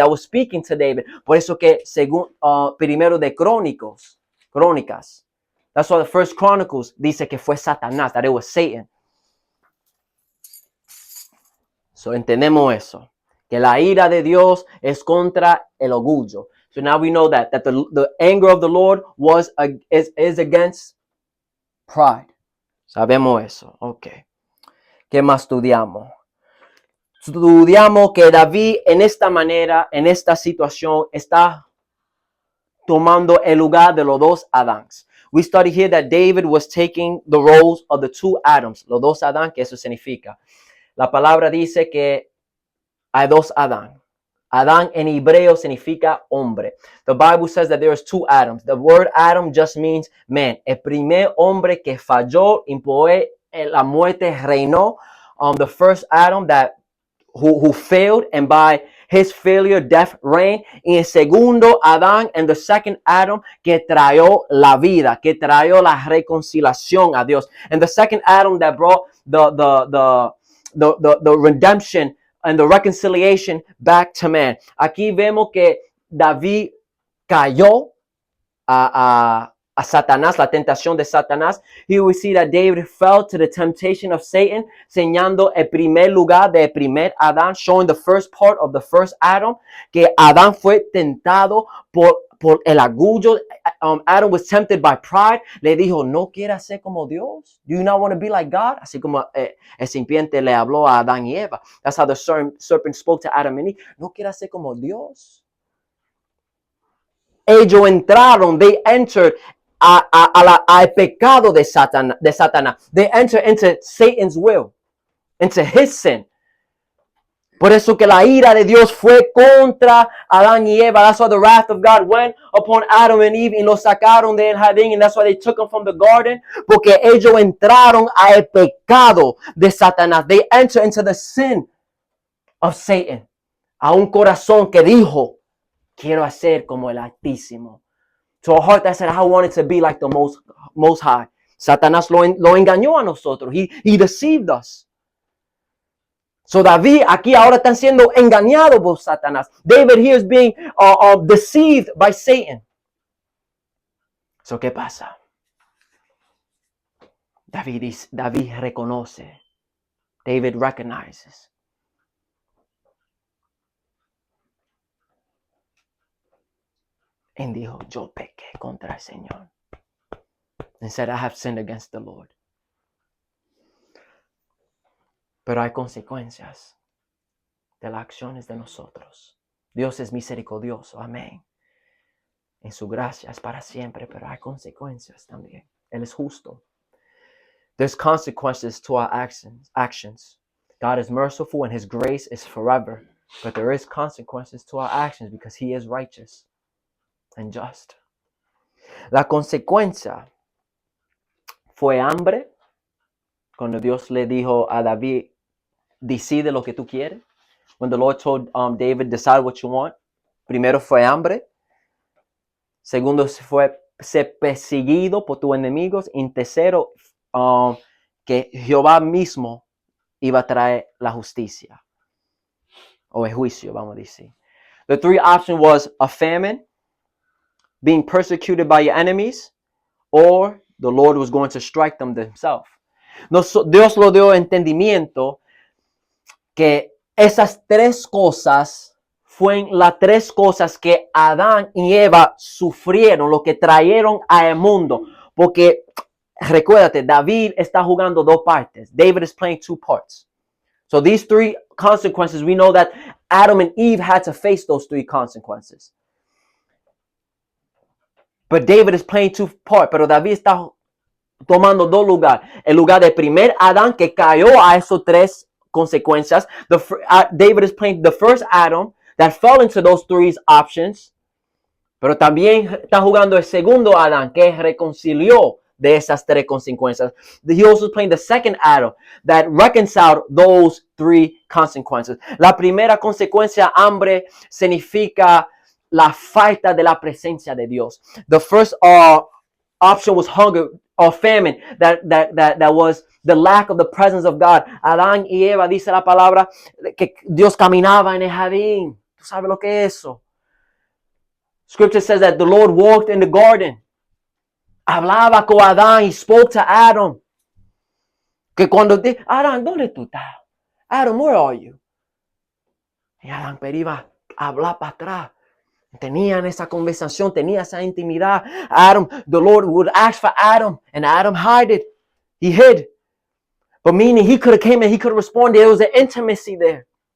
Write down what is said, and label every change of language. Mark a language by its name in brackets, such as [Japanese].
[English] I was speaking to David. [Spanish] Por eso que según primero de Crónicas, [English] that's why the first Chronicles [Spanish] dice que fue Satanás, [English] that it was Satan. [Spanish] So entendemos eso, que la ira de Dios es contra el orgullo. [English] So now we know that the anger of the Lord is against pride. [Spanish] Sabemos eso. Okay. ¿Qué más estudiamos? Estudiamos que David en esta manera, en esta situación, está tomando el lugar de los dos Adams. [English] We study here that David was taking the roles of the two Adams. [Spanish] Los dos Adán, que eso significa. La palabra dice que hay dos Adán. Adán en hebreo significa hombre. [English] The Bible says that there is two Adams. The word Adam just means man. [Spanish] El primer hombre que falló, impuso la muerte, reinó. [English] The first Adam who failed, and by his failure, death reigned. [Spanish] Y el segundo Adán, [English] and the second Adam, [Spanish] que trajo la vida, que trajo la reconciliación a Dios. [English] And the second Adam that brought the redemption and the reconciliation back to man. [Spanish] Aquí vemos que David cayó a Satanás, la tentación de Satanás. [English] Here we see that David fell to the temptation of Satan, [Spanish] señalando el primer lugar del primer Adán, [English] showing the first part of the first Adam, [Spanish] que Adán fue tentado por el orgullo. [English] Adam was tempted by pride. [Spanish] Le dijo, ¿no quieres ser como Dios? [English] Do you not want to be like God? [Spanish] Así como el serpiente le habló a Adán y Eva. [English] That's how the serpent spoke to Adam and Eve. [Spanish] ¿No quieres ser como Dios? Ellos entraron, [English] they entered [Spanish] al pecado de Satanás. [English] They entered into Satan's will, into his sin. [Spanish] Por eso que la ira de Dios fue contra Adán y Eva. [English] That's why the wrath of God went upon Adam and Eve [Spanish] y los sacaron del jardín. [English] And that's why they took them from the garden. [Spanish] Porque ellos entraron al pecado de Satanás. [English] They entered into the sin of Satan. [Spanish] A un corazón que dijo, quiero hacer como el Altísimo. [English] To a heart that said, I wanted to be like the most high. [Spanish] Satanás lo engañó a nosotros. [English] He deceived us. [Spanish] So David aquí ahora están siendo engañados por Satanás. [English] David here is being deceived by Satan. [Spanish] So ¿qué pasa? David reconoce. [English] David recognizes. [Spanish] Y dijo, yo pequé contra el Señor. [English] And said, I have sinned against the Lord. [Spanish] Pero hay consecuencias de las acciones de nosotros. Dios es misericordioso, amén. En su gracia es para siempre, pero hay consecuencias también. Él es justo. [English] There's consequences to our actions. God is merciful and his grace is forever. But there is consequences to our actions because he is righteous and just. [Spanish] La consecuencia fue hambre. Cuando Dios le dijo a David, decide lo que tú quieres. When the Lord told David, decide what you want. Primero fue hambre. Segundo fue ser perseguido por tus enemigos. Y tercero, que Jehová mismo iba a traer la justicia. O el juicio, vamos a decir. [English] The three options was a famine, being persecuted by your enemies, or the Lord was going to strike them himself. [Spanish] Dios lo dio entendimiento que esas tres cosas fueron las tres cosas que Adán y Eva sufrieron, lo que trajeron al mundo. Porque recuérdate, David está jugando dos partes. [English] David is playing two parts. So these three consequences, we know that Adam and Eve had to face those three consequences. But David is playing two parts. [Spanish] Pero David está tomando dos lugares. El lugar del primer Adán que cayó a esos tres consecuencias. [English] David is playing the first Adam that fell into those three options. [Spanish] Pero también está jugando el segundo Adán, que reconcilió de esas tres consecuencias. [English] He also playing the second Adam that reconciled those three consequences. [Spanish] La primera consecuencia, hambre, significa la falta de la presencia de Dios. [English] The first option was hunger or famine. That was the lack of the presence of God. [Spanish] Adán y Eva, dice la palabra, que Dios caminaba en el jardín. ¿Tú sabes lo que es eso? [English] Scripture says that the Lord walked in the garden. [Spanish] Hablaba con Adán. [English] He spoke to Adam. [Spanish] Que cuando Adán, ¿dónde tú estás? [English] Adam, where are you? [Spanish] Y Adán pero iba a hablar para atrás. Tenían esa conversación, tenía esa intimidad. [English] Adam, the Lord would ask for Adam, and Adam hid it. He hid. But meaning he could have came and he could have responded. There was an intimacy there.